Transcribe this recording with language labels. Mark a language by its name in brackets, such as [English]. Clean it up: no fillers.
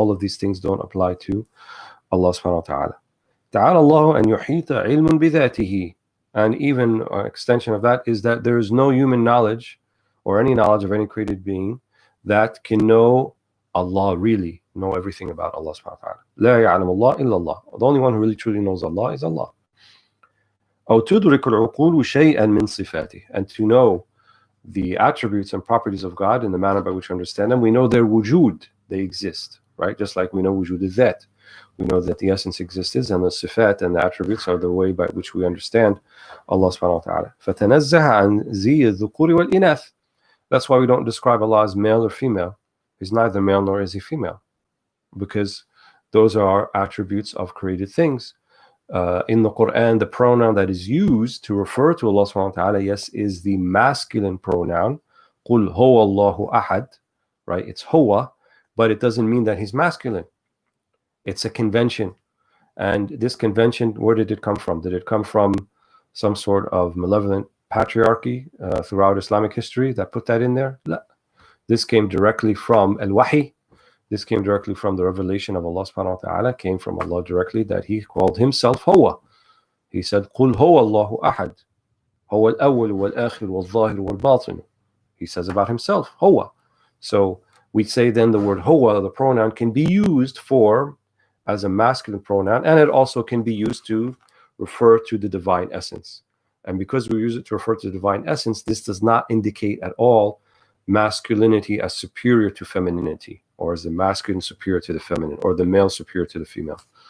[English] All of these things don't apply to Allah subhanahu wa ta'ala. [Arabic] تعالى الله أن يحيط علم بذاته. [English] And even an extension of that is that there is no human knowledge or any knowledge of any created being that can know Allah, really know everything about Allah subhanahu wa ta'ala. [Arabic] لا يعلم الله إلا الله. [English] The only one who really truly knows Allah is Allah. [Arabic] أو تدرك العقول شيئا من صفاته. [English] And to know the attributes and properties of God in the manner by which we understand them, we know their wujud, they exist, right? Just like we know wujud al-dhat. We know that the essence exists, and the sifat and the attributes are the way by which we understand Allah subhanahu wa ta'ala. [Arabic] فَتَنَزَّهَ عَنْ زِيِّ الذُّكُورِ وَالْإِنَاثِ. [English] That's why we don't describe Allah as male or female. He's neither male nor is He female, because those are attributes of created things. In the Quran, the pronoun that is used to refer to Allah subhanahu wa ta'ala, yes, is the masculine pronoun. [Arabic] قُلْ هُوَ اللَّهُ أَحَدٌ, right? [English] It's huwa, but it doesn't mean that He's masculine. It's a convention. And this convention, where did it come from? Did it come from some sort of malevolent patriarchy throughout Islamic history that put that in there? No. This came directly from al-wahi. This came directly from the revelation of Allah subhanahu wa ta'ala, came from Allah directly, that He called Himself Huwa. [Arabic] He said, قُلْ هُوَ اللَّهُ أَحَدٌ هُوَ الْأَوَّلُ وَالْآخِرُ وَالظَّاهِرُ وَالْبَاطِنُ. [English] He says about Himself, Huwa. So we say then the word Huwa, the pronoun, can be used as a masculine pronoun, and it also can be used to refer to the divine essence. And because we use it to refer to the divine essence, this does not indicate at all masculinity as superior to femininity, or as the masculine superior to the feminine, or the male superior to the female.